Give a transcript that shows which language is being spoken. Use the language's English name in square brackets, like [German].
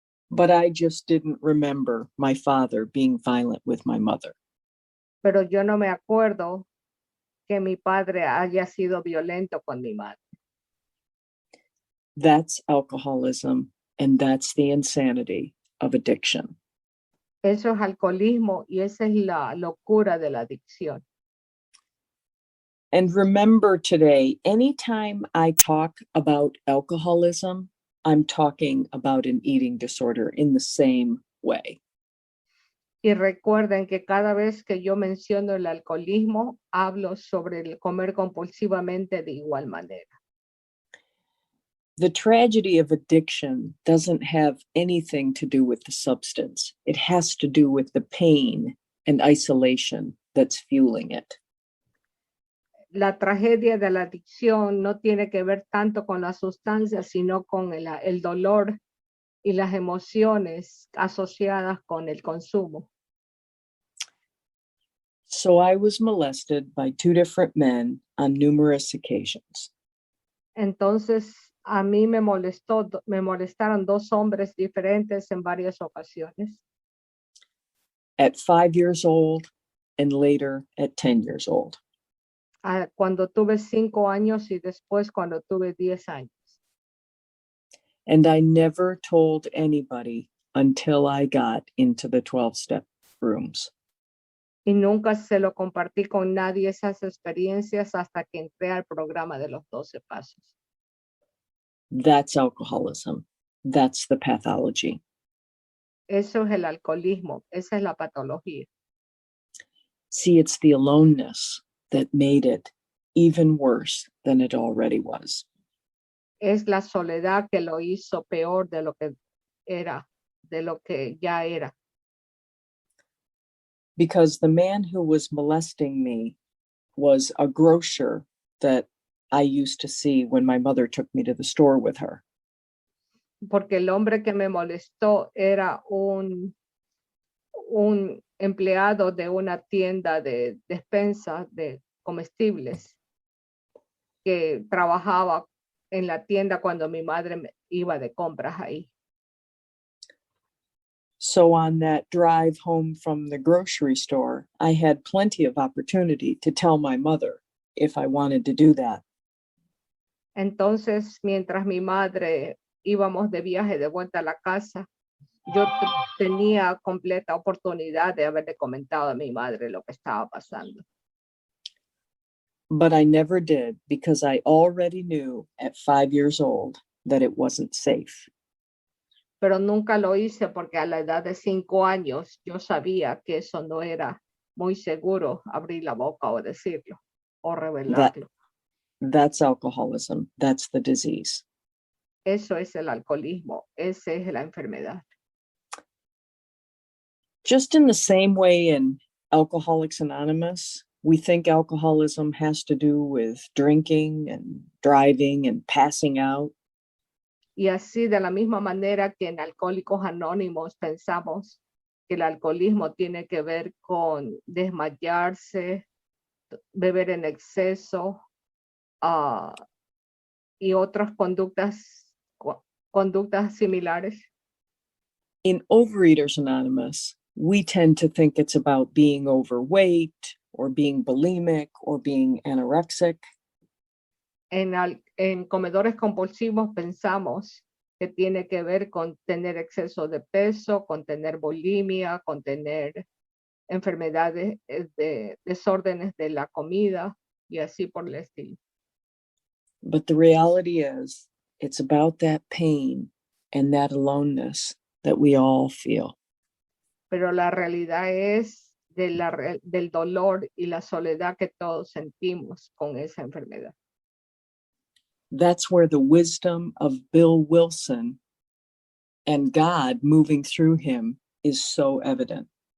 [English] but I just didn't remember my father being violent with my mother. [Spanish] pero yo no me acuerdo que mi padre haya sido violento con mi madre. [English] That's alcoholism, and that's the insanity of addiction. [Spanish] Eso es alcoholismo y esa es la locura de la adicción. [English] And remember today, anytime I talk about alcoholism, I'm talking about an eating disorder in the same way. [Spanish] Y recuerden que cada vez que yo menciono el alcoholismo, hablo sobre el comer compulsivamente de igual manera. [English] The tragedy of addiction doesn't have anything to do with the substance. It has to do with the pain and isolation that's fueling it. [Spanish] La tragedia de la adicción no tiene que ver tanto con la sustancia, sino con el dolor y las emociones asociadas con el consumo. [English] So I was molested by two different men on numerous occasions. [Spanish] Entonces, a mí me molestaron dos hombres diferentes en varias ocasiones, [English] At 5 years old and later at 10 years old. [Spanish] cuando tuve 5 años y después cuando tuve 10 años. [English] And I never told anybody until I got into the 12-step rooms. [Spanish] Y nunca se lo compartí con nadie esas experiencias hasta que entré al programa de los 12 pasos. [English] That's alcoholism. That's the pathology. [Spanish] Eso es el alcoholismo, esa es la patología. [English] See, it's the aloneness that made it even worse than it already was. [Spanish] Es la soledad que lo hizo peor de lo que era, de lo que ya era. [English] Because the man who was molesting me was a grocer that I used to see when my mother took me to the store with her. [Spanish] Porque el hombre que me molestó era un empleado de una tienda de despensa de comestibles que trabajaba en la tienda cuando mi madre iba de compras ahí. [English] So on that drive home from the grocery store, I had plenty of opportunity to tell my mother if I wanted to do that. [Spanish] Entonces, mientras mi madre íbamos de viaje de vuelta a la casa, yo tenía completa oportunidad de haberle comentado a mi madre lo que estaba pasando. [English] But I never did because I already knew at 5 years old that it wasn't safe. [Spanish] Pero nunca lo hice porque a la edad de 5 años yo sabía que eso no era muy seguro abrir la boca o decirlo o revelarlo. [English] That's alcoholism. That's the disease. [Spanish] Eso es el alcoholismo, esa es la enfermedad. [English] Just in the same way in Alcoholics Anonymous, we think alcoholism has to do with drinking and driving and passing out. [Spanish] Y así de la misma manera que en Alcohólicos Anónimos pensamos que el alcoholismo tiene que ver con desmayarse, beber en exceso y otras conductas similares. [English] In Overeaters Anonymous, we tend to think it's about being overweight or being bulimic or being anorexic. [Spanish] En comedores compulsivos pensamos que tiene que ver con tener exceso de peso, con tener bulimia, con tener enfermedades de desórdenes de la comida y así por el estilo. [English] But the reality is, it's about that pain and that aloneness that we all feel. [Spanish] Pero la realidad es del dolor y la soledad que todos sentimos con esa enfermedad. [English] That's where the wisdom of Bill Wilson and God moving through him is so evident.